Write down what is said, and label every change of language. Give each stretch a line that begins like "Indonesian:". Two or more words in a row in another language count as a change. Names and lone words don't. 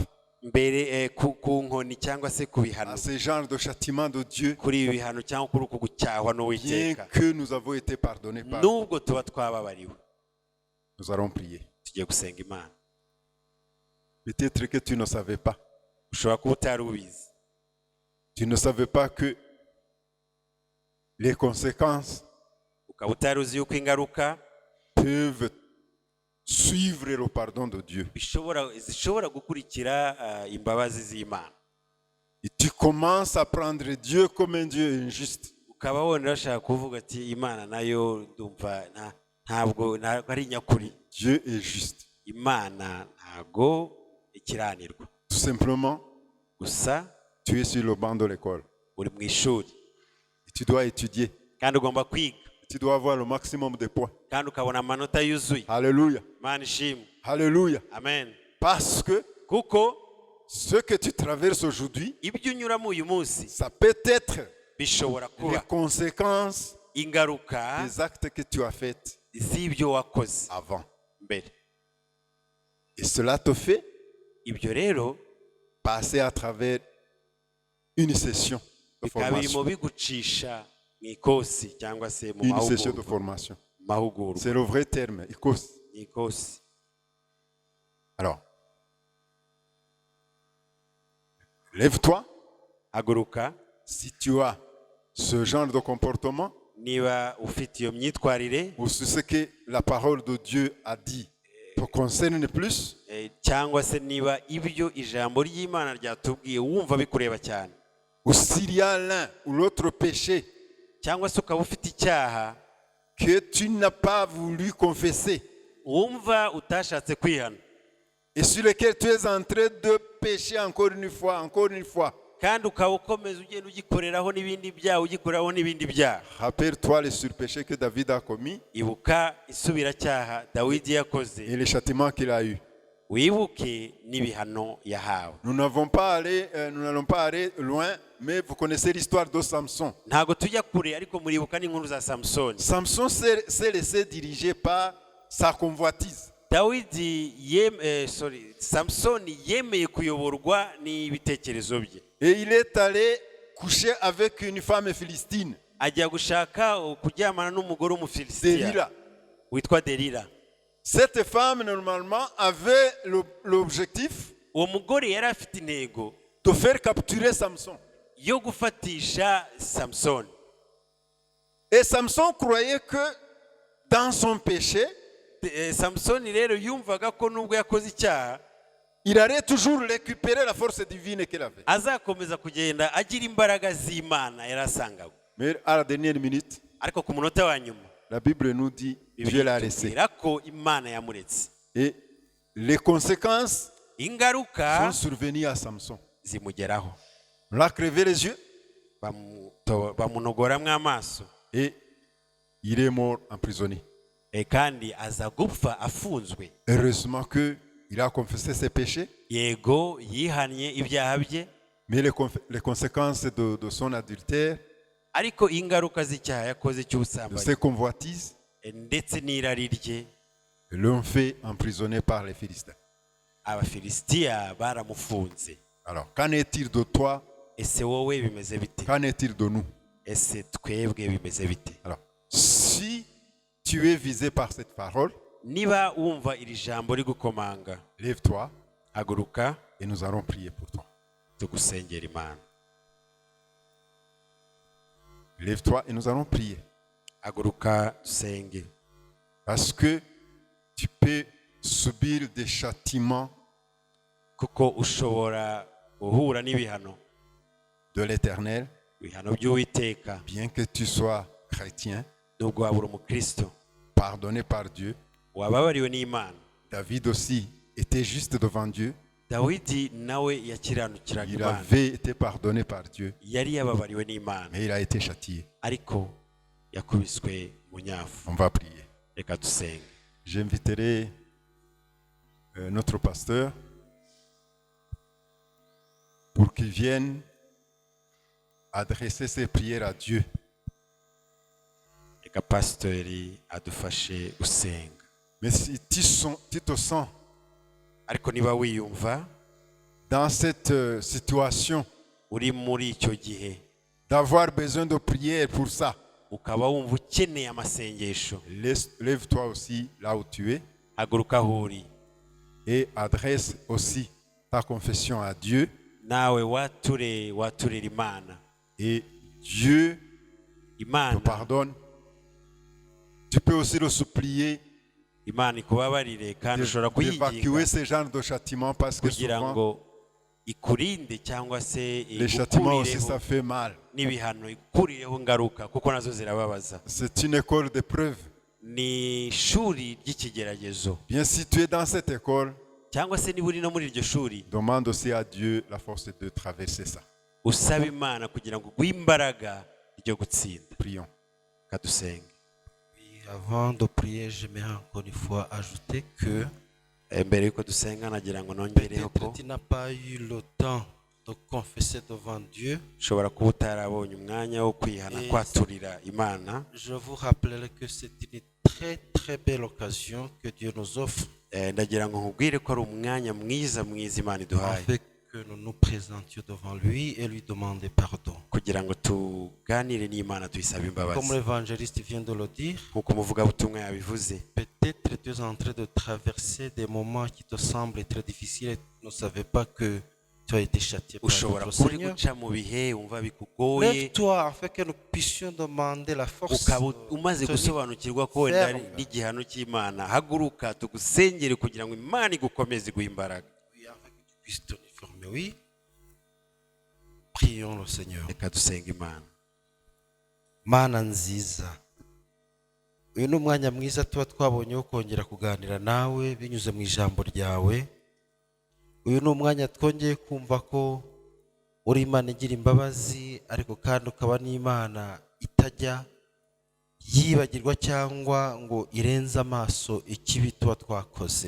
Kinyarwanda: mbere ku nkoni cyangwa se ku bihano,
French: à ce genre de châtiment de Dieu,
Kinyarwanda: kuri ibi bihano cyangwa kuri uku gucyahwa
French: bien
Kinyarwanda: n'Uwiteka?
French: que nous avons été pardonnés par
Kinyarwanda: Nubwo tuba twababariwe,
French: nous allons prier.
Kinyarwanda: tugiye gusenga Imana.
French: Peut-être que tu ne savais pas.
Kinyarwanda: Ushobora kuba utari ubizi,
French: Tu ne savais pas que les conséquences
Kinyarwanda: ukaba utari uzi yuko ingaruka
French: peuvent suivre le pardon de Dieu.
Kinyarwanda: zishobora gukurikira imbabazi z'Imana.
French: Et tu commences à prendre Dieu comme un Dieu injuste.
Kinyarwanda: Ukaba wenda urashaka kuvuga ati Imana nayo ndumva ntabwo ari nyakuri.
French: Dieu est juste.
Kinyarwanda: Imana ntago ikiranirwa.
French: Tout simplement,
Kinyarwanda: Gusa
French: tu es sur le banc de l'école.
Kinyarwanda: uri mu ishuri
French: Et tu dois étudier.
Kinyarwanda: kandi ugomba kwiga
French: Tu dois avoir le maximum de points.
Kinyarwanda: kandi ukabona amanota yuzuye.
French: Alléluia.
Kinyarwanda: Imana ishimwe.
French: Alléluia. Amen. Parce que
Kinyarwanda: Kuko
French: ce que tu traverses aujourd'hui,
Kinyarwanda: ibyo unyuramo uyu munsi
French: ça peut être
Kinyarwanda: bishobora
French: les
Kinyarwanda: kuba
French: conséquences
Kinyarwanda: ingaruka
French: des actes que tu as faits
Kinyarwanda: z'ibyo wakoze
French: avant.
Kinyarwanda: mbere.
French: Et cela te fait
Kinyarwanda: Ibyo rero
French: passer à travers une session de
Kinyarwanda: bikaba birimo
French: formation.
Kinyarwanda: bigucisha mu ikosi cyangwa se mu
French: Une session de
Kinyarwanda: mahugurwa.
French: formation.
Kinyarwanda: Mahugurwa
French: C'est le vrai terme,
Kinyarwanda: ICOS. ni ikosi.
French: Alors, lève-toi,
Kinyarwanda: Haguruka,
French: si tu as ce genre de comportement,
Kinyarwanda: niba ufite iyo myitwarire
French: ou sur ce que la parole de Dieu a dit te concerne plus,
Kinyarwanda: cyangwa se niba ibyo ijambo ry'Imana ryatubwiye wumva bikureba cyane,
French: ou s'il y a l'un ou l'autre péché
Kinyarwanda: cyangwa se ukaba ufite icyaha
French: que tu n'as pas voulu confesser
Kinyarwanda: wumva utashatse kwihana
French: et sur lequel tu es en train de pécher encore une fois,
Kinyarwanda: kandi ukaba ukomeza ugenda ugikoreraho n'ibindi byaha ugikoreraho n'ibindi byaha.
French: rappelle-toi les surpéchés que David a commis
Kinyarwanda: Ibuka isubiracyaha Dawidi yakoze,
French: et les châtiments qu'il a eus.
Kinyarwanda: wibuke n'ibihano yahawe.
French: Nous n'allons pas aller loin, mais vous connaissez l'histoire de Samson.
Kinyarwanda: Ntago tujya kure, ariko muribuka n'inkuru za Samsoni.
French: Samson s'est laissé diriger par sa convoitise.
Kinyarwanda: Samsoni yemeye kuyoborwa n'ibitekerezo bye,
French: Et il est allé coucher avec une femme philistine,
Kinyarwanda: ajya gushaka kuryamana n'umugore w'umufilisitiya
French: Délila.
Kinyarwanda: witwa Delila.
French: Cette femme, normalement, avait l'objectif
Kinyarwanda: Uwo mugore yari afite intego
French: de faire capturer Samson.
Kinyarwanda: yo gufatisha Samsoni.
French: Et Samson croyait que dans son péché,
Kinyarwanda: Samsoni rero yumvaga ko nubwo yakoze icyaha
French: il allait toujours récupérer la force divine qu'il avait.
Kinyarwanda: azakomeza kugenda agira imbaraga z'Imana yari asanganywe.
French: Mais à la dernière minute,
Kinyarwanda: Ariko ku munota wa nyuma
French: la Bible nous dit Dieu l'a laissé.
Kinyarwanda: itubwira ko Imana yamuretse,
French: Et les conséquences
Kinyarwanda: ingaruka
French: sont survenues à Samson.
Kinyarwanda: zimugeraho.
French: On l'a crevé les yeux
Kinyarwanda: Bamunogoramwo amaso,
French: et il est mort emprisonné.
Kinyarwanda: kandi aza gupfa afunzwe.
French: Heureusement qu'il a confessé ses péchés,
Kinyarwanda: Yego yihannye ibyaha bye,
French: mais les conséquences de son adultère,
Kinyarwanda: ariko ingaruka z'icyaha yakoze
French: de
Kinyarwanda: cy'ubusambanyi
French: ses convoitises,
Kinyarwanda: ndetse n'irari rye,
French: l'ont fait emprisonner par les Philistins.
Kinyarwanda: Abafilisitiya baramufunze.
French: Alors, qu'en est-il de toi?
Kinyarwanda: Ese wowe bimeze bite?
French: Qu'en est-il de nous?
Kinyarwanda: Ese twebwe bimeze bite?
French: Alors, si tu es visé par cette parole,
Kinyarwanda: Niba wumva iri jambo rigukomanga,
French: lève-toi
Kinyarwanda: haguruka
French: et nous allons prier pour toi.
Kinyarwanda: tugusengera Imana.
French: Lève-toi et nous allons prier.
Kinyarwanda: Haguruka dusenge,
French: Parce que tu peux subir des châtiments
Kinyarwanda: kuko ushobora guhura n'ibihano,
French: de l'Éternel,
Kinyarwanda: ibihano by'Uwiteka.
French: bien que tu sois chrétien,
Kinyarwanda: Nubwo waba uri umukristo
French: pardonné par Dieu.
Kinyarwanda: wababariwe n'Imana.
French: David aussi était juste devant Dieu.
Kinyarwanda: Dawidi nawe yakiranukiraga
French: Il
Kinyarwanda: Imana,
French: avait été pardonné par Dieu,
Kinyarwanda: yari yababariwe n'Imana,
French: mais il a été châtié.
Kinyarwanda: ariko yakubiswe mu nyafu.
French: On va prier.
Kinyarwanda: Reka dusenge.
French: J'inviterai notre pasteur pour qu'il vienne adresser ses prières à Dieu.
Kinyarwanda: Reka pasitori adufashe gusenga.
French: Mais si tu te sens
Kinyarwanda: Ariko niba wiyumva
French: dans cette situation
Kinyarwanda: uri muri icyo gihe,
French: d'avoir besoin de prière pour ça,
Kinyarwanda: ukaba wumva ukeneye amasengesho,
French: lève-toi aussi là où tu es
Kinyarwanda: haguruka aho uri,
French: et adresse aussi ta confession à Dieu.
Kinyarwanda: nawe waturera Imana.
French: Et Dieu te
Kinyarwanda: Imana
French: pardonne. Tu peux aussi le supplier
Kinyarwanda: Imana ikubabarire, kandi ushobora
French: d'évacuer
Kinyarwanda: kuyinginga
French: ce genre de châtiment parce que
Kinyarwanda: kugira
French: souvent
Kinyarwanda: ngo ikurinde cyangwa se
French: les châtiments aussi
Kinyarwanda: igukurireho
French: ça fait mal.
Kinyarwanda: n'ibihano, igukurireho ingaruka kuko nazo zirababaza.
French: C'est une école d'épreuve.
Kinyarwanda: Ni ishuri ry'ikigeragezo.
French: Bien si tu es dans cette école,
Kinyarwanda: Cyangwa se niba uri no muri iryo shuri,
French: demande aussi à Dieu la force de traverser ça.
Kinyarwanda: usaba Imana kugira ngo uguhe imbaraga ryo gutsinda.
French: Prions.
Kinyarwanda: Kadusenge.
French: Et avant de prier, j'aimerais encore une fois ajouter que
Kinyarwanda: Mbere yuko dusenga nagira ngo nongereho ko
French: peut-être tu n'as pas eu le temps de confesser devant Dieu.
Kinyarwanda: ushobora kuba utarabonye umwanya wo kwihana, kwaturira Imana.
French: Je vous rappellerai que c'est une très très belle occasion que Dieu nous offre
Kinyarwanda: Ndagira ngo nkubwire ko ari umwanya mwiza Imana iduhaye
French: afin que nous nous présentions devant lui et lui demander pardon.
Kinyarwanda: kugira ngo tuganire n'Imana tuyisabe
French: Comme
Kinyarwanda: imbabazi.
French: l'évangéliste vient de le dire,
Kinyarwanda: Nk'uko umuvugabutumwa yabivuze,
French: peut-être tu es en train de traverser des moments qui te semblent très difficiles et tu ne savais pas que Tu as été châtié par
Kinyarwanda: ushobora
French: notre
Kinyarwanda: kuba uri
French: Seigneur.
Kinyarwanda: guca mu bihe wumva bikugoye
French: Lève-toi afin que nous puissions demander la force.
Kinyarwanda: ukaba umaze
French: tenir
Kinyarwanda: gusobanukirwa ko wenda ari
French: ferme.
Kinyarwanda: n'igihano cy'Imana. Haguruka tugusengere kugira ngo Imana igukomeze iguhe imbaraga.
French: Oui, afin que tu puisses tenir ferme. Oui. Prions le Seigneur.
Kinyarwanda: Reka dusenge Imana. Mana nziza, uyu ni umwanya mwiza tuba twabonye wo kongera kuganira nawe binyuze mu ijambo ryawe. Uyu ni umwanya twongeye kumva ko uri Imana igira imbabazi, ariko kandi ukaba n'Imana itajya yibagirwa cyangwa ngo irenze amaso ikibi tuba twakoze.